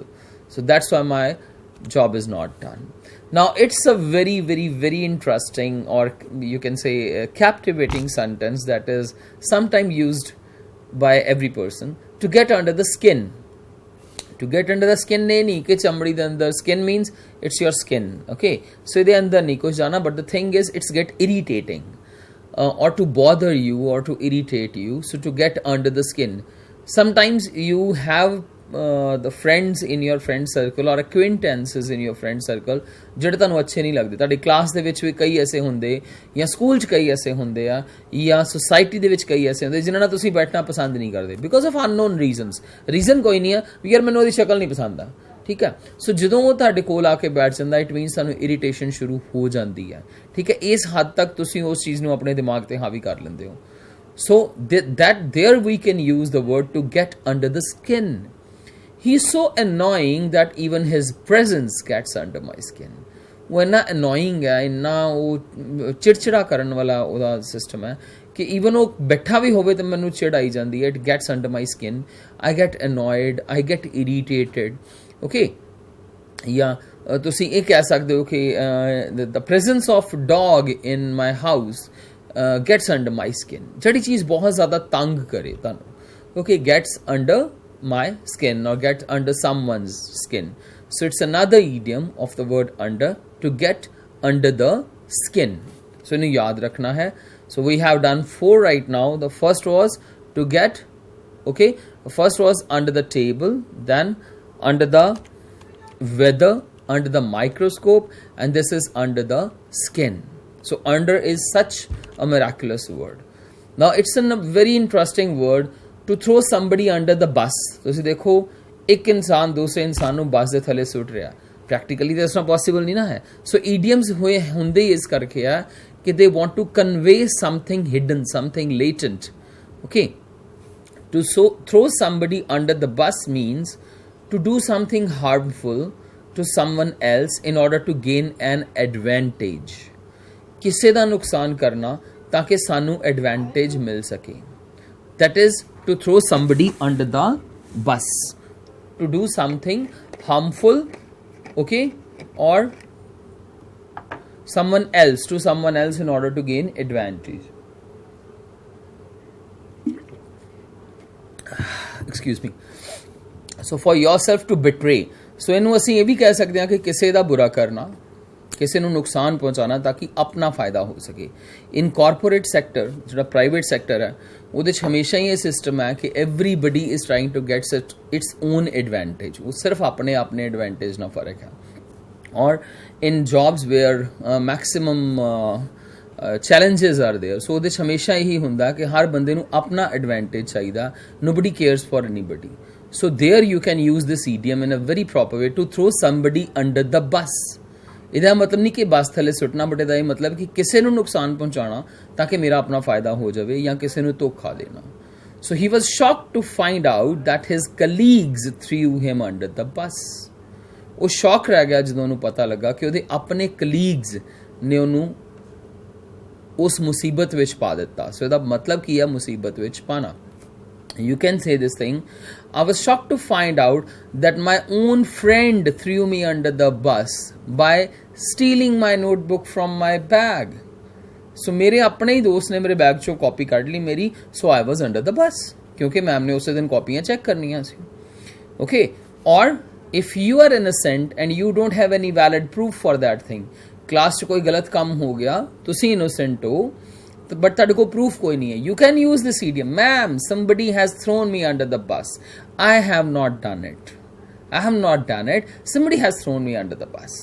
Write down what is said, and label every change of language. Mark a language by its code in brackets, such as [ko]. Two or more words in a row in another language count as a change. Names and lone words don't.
[en] So that's why my job is not done. Now it's a very, very, very interesting, or you can say a captivating sentence that is sometimes used by every person. To get under the skin. To get under the skin [pa] ਨੇ ਨਹੀਂ ਕੇ ਚਮੜੀ ਦੇ ਅੰਦਰ. [en] Skin means it's your skin. Okay. So [pa] ਇਹਦੇ ਅੰਦਰ ਨਹੀਂ ਕੁਝ ਜਾਣਾ, [en] but the thing is it's get irritating. Or to bother you or to irritate you. So to get under the skin. Sometimes you have the friends in your friend circle or acquaintances in your friend circle [pa] ਜਿਹੜੇ ਤੁਹਾਨੂੰ ਅੱਛੇ ਨਹੀਂ ਲੱਗਦੇ. ਤੁਹਾਡੀ ਕਲਾਸ ਦੇ ਵਿੱਚ ਵੀ ਕਈ ਐਸੇ ਹੁੰਦੇ, ਜਾਂ ਸਕੂਲ 'ਚ ਕਈ ਐਸੇ ਹੁੰਦੇ ਆ, ਜਾਂ ਸੋਸਾਇਟੀ ਦੇ ਵਿੱਚ ਕਈ ਐਸੇ ਹੁੰਦੇ ਜਿਨ੍ਹਾਂ ਨਾਲ ਤੁਸੀਂ ਬੈਠਣਾ ਪਸੰਦ ਨਹੀਂ ਕਰਦੇ [en] because of unknown reasons. [pa] ਰੀਜ਼ਨ ਕੋਈ ਨਹੀਂ ਆ ਵੀ ਯਾਰ ਮੈਨੂੰ ਉਹਦੀ ਸ਼ਕਲ ਨਹੀਂ ਪਸੰਦ ਆ, ਠੀਕ ਹੈ. ਸੋ ਜਦੋਂ ਉਹ ਤੁਹਾਡੇ ਕੋਲ ਆ ਕੇ ਬੈਠ ਜਾਂਦਾ, [en] it means [pa] ਤੁਹਾਨੂੰ ਇਰੀਟੇਸ਼ਨ ਸ਼ੁਰੂ ਹੋ ਜਾਂਦੀ ਹੈ, ਠੀਕ ਹੈ. ਇਸ ਹੱਦ ਤੱਕ ਤੁਸੀਂ ਉਸ ਚੀਜ਼ ਨੂੰ ਆਪਣੇ ਦਿਮਾਗ ਤੇ ਹਾਵੀ ਕਰ ਲੈਂਦੇ ਹੋ. [en] ਸੋ that there we can use the word to get under the skin. He is so annoying that even his presence gets under my skin. [pa] ਉਹ ਇੰਨਾ annoying ਹੈ, ਇੰਨਾ ਉਹ ਚਿੜਚਿੜਾ ਕਰਨ ਵਾਲਾ ਉਹਦਾ ਸਿਸਟਮ ਹੈ ਕਿ ਈਵਨ ਉਹ ਬੈਠਾ ਵੀ ਹੋਵੇ ਤਾਂ ਮੈਨੂੰ ਚਿੜ ਆਈ ਜਾਂਦੀ ਹੈ. [en] It gets under my skin. I get annoyed, I get irritated. Okay. [pa] ਜਾਂ ਤੁਸੀਂ ਇਹ ਕਹਿ ਸਕਦੇ ਹੋ ਕਿ [en] the presence of dog in my house gets under my skin. [pa] ਜਿਹੜੀ ਚੀਜ਼ ਬਹੁਤ ਜ਼ਿਆਦਾ ਤੰਗ ਕਰੇ ਤੁਹਾਨੂੰ, [en] okay, gets under my skin or get under someone's skin. So it's another idiom of the word under, to get under the skin. So you [hi] याद रखना है. [en] So we have done 4 right now. The first was to get, okay, the first was under the table, then under the weather, under the microscope, and this is under the skin. So under is such a miraculous word. Now it's a very interesting word. To throw somebody under the bus. [pa] ਤੁਸੀਂ ਦੇਖੋ ਇੱਕ ਇਨਸਾਨ ਦੂਸਰੇ ਇਨਸਾਨ ਨੂੰ ਬੱਸ ਦੇ ਥੱਲੇ ਸੁੱਟ ਰਿਹਾ, ਪ੍ਰੈਕਟੀਕਲੀ ਤਾਂ ਇਸ ਤਰ੍ਹਾਂ ਪੋਸੀਬਲ ਨਹੀਂ ਨਾ ਹੈ. ਸੋ ਈਡੀਅਮਸ ਹੋਏ ਹੁੰਦੇ ਹੀ ਇਸ ਕਰਕੇ ਆ ਕਿ [en] they want to convey something hidden, something latent. [pa] ਓਕੇ. [en] to throw somebody under the bus means to do something harmful to someone else in order to gain an advantage. [pa] ਕਿਸੇ ਦਾ ਨੁਕਸਾਨ ਕਰਨਾ ਤਾਂ ਕਿ ਸਾਨੂੰ ਐਡਵਾਂਟੇਜ ਮਿਲ ਸਕੇ. [en] That is to throw somebody under the bus, to do something harmful, okay, or someone else in order to gain advantage. Excuse me. so for yourself to betray, [pa] ਸੋ ਇਹਨੂੰ ਅਸੀਂ ਇਹ ਵੀ ਕਹਿ ਸਕਦੇ ਹਾਂ ਕਿ ਕਿਸੇ ਦਾ ਬੁਰਾ ਕਰਨਾ, ਕਿਸੇ ਨੂੰ ਨੁਕਸਾਨ ਪਹੁੰਚਾਉਣਾ ਤਾਂ ਕਿ ਆਪਣਾ ਫਾਇਦਾ ਹੋ ਸਕੇ। [en] in corporate sector, [pa] ਜਿਹੜਾ [en] private sector [pa] ਹੈ, ਉਹਦੇ 'ਚ ਹਮੇਸ਼ਾ ਹੀ ਇਹ ਸਿਸਟਮ ਹੈ ਕਿ [en] everybody is trying to get its own advantage, [pa] ਉਹ ਸਿਰਫ ਆਪਣੇ ਐਡਵਾਂਟੇਜ ਨਾਲ ਫਰਕ ਹੈ। ਔਰ [en] in jobs where maximum challenges are there, [pa] ਸੋ ਉਹਦੇ 'ਚ ਹਮੇਸ਼ਾ ਇਹੀ ਹੁੰਦਾ ਕਿ ਹਰ ਬੰਦੇ ਨੂੰ ਆਪਣਾ ਐਡਵਾਂਟੇਜ ਚਾਹੀਦਾ, [en] nobody cares for anybody. So there you can use this idiom in a very proper way to throw somebody under the bus. [pa] ਇਹਦਾ ਮਤਲਬ ਨਹੀਂ ਕਿ ਬੱਸ ਥੱਲੇ ਸੁੱਟਣਾ, ਬਟ ਇਹਦਾ ਇਹ ਮਤਲਬ ਕਿ ਕਿਸੇ ਨੂੰ ਨੁਕਸਾਨ ਪਹੁੰਚਾਉਣਾ ਤਾਂ ਕਿ ਮੇਰਾ ਆਪਣਾ ਫਾਇਦਾ ਹੋ ਜਾਵੇ, ਜਾਂ ਕਿਸੇ ਨੂੰ ਧੋਖਾ ਦੇਣਾ। [en] So he was shocked to find out that his colleagues threw him under the bus. [pa] ਉਹ ਸ਼ੌਕ ਰਹਿ ਗਿਆ ਜਦੋਂ ਉਹਨੂੰ ਪਤਾ ਲੱਗਾ ਕਿ ਉਹਦੇ ਆਪਣੇ ਕਲੀਗਸ ਨੇ ਉਹਨੂੰ ਉਸ ਮੁਸੀਬਤ ਵਿੱਚ ਪਾ ਦਿੱਤਾ। ਸੋ ਇਹਦਾ ਮਤਲਬ ਕੀ ਹੈ, ਮੁਸੀਬਤ ਵਿੱਚ ਪਾਣਾ। [en] You can say this thing, I was shocked to find out that my own friend threw me under the bus by stealing my notebook from my bag. [pa] So ਮੇਰੇ ਆਪਣੇ ਹੀ ਦੋਸਤ ਨੇ ਮੇਰੇ ਬੈਗ ਚੋਂ ਕਾਪੀ ਕੱਟ ਲਈ ਮੇਰੀ, [en] so I was under the bus, [pa] ਕਿਉਂਕਿ ਮੈਮ ਨੇ ਉਸ ਦਿਨ ਕਾਪੀਆਂ ਚੈੱਕ ਕਰਨੀ ਸੀ। [en] Okay, और if you are innocent and you don't have any valid proof for that thing, [pa] ਕਲਾਸ 'ਚ ਕੋਈ ਗਲਤ ਕੰਮ ਹੋ ਗਿਆ, ਤੁਸੀਂ innocent ਹੋ, ਬਟ ਤੁਹਾਡੇ ਕੋਲ ਪਰੂਫ ਕੋਈ ਨਹੀਂ ਹੈ, [en] you can use this idiom, मैम somebody has thrown me under the bus, I have not done it, I have not done it, somebody has thrown me under the bus.